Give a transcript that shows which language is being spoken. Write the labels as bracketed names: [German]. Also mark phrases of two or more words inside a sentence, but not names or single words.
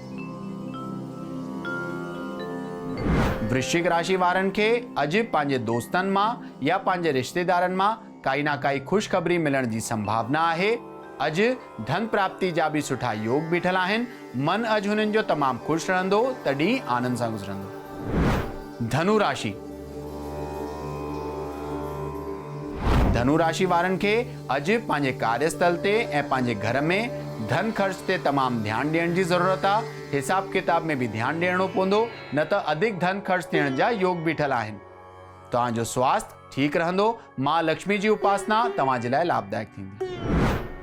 [Sindhi] वृश्चिक राशि वारनि खे अॼु पंहिंजे दोस्तनि मां या पंहिंजे रिश्तेदारनि मां काई ना काई ख़ुशख़बरी मिलण जी संभावना आहे। अॼु धन प्राप्ति जा बि सुठा योग बीठल आहिनि। मन अॼु हुननि जो तमामु ख़ुशि रहंदो, तॾहिं आनंद सां गुज़रंदो। धनु राशि। धनु राशि वारनि खे अॼु पंहिंजे कार्यस्थल ते ऐं पंहिंजे घर में धन ख़र्च ते तमामु ध्यानु ॾियण जी ज़रूरत आहे। हिसाब किताब में बि ध्यानु ॾियणो पवंदो, न त अधिक धन ख़र्च थियण जा योग बीठल आहिनि। तव्हांजो स्वास्थ्य ठीकु रहंदो। मां लक्ष्मी जी उपासना तव्हांजे लाइ लाभदायक थींदी।